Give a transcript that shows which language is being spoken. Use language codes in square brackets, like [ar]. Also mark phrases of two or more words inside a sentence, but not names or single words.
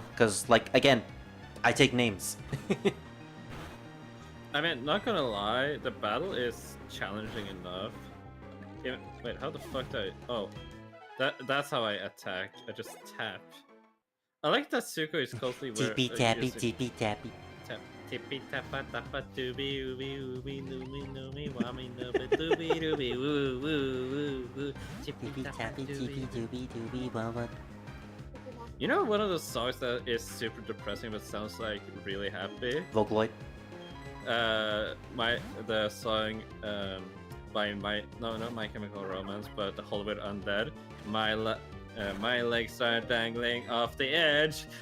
[en] Because, like, again, I take names. I mean, not gonna lie, the battle is challenging enough. Wait, how the fuck do I... Oh, that's how I attack. I just tap. I like that Zuko is closely where... Tippy tappy, tippy tappy. Tippy tappa tappa dooby ooby ooby noomy noomy wammy nooby dooby dooby woo woo woo woo. Tippy tappy, tippy dooby dooby wawa. You know one of those songs that is super depressing but sounds like really happy? Vocaloid. The song by not My Chemical Romance, but the Hollywood Undead. My legs are dangling off the edge.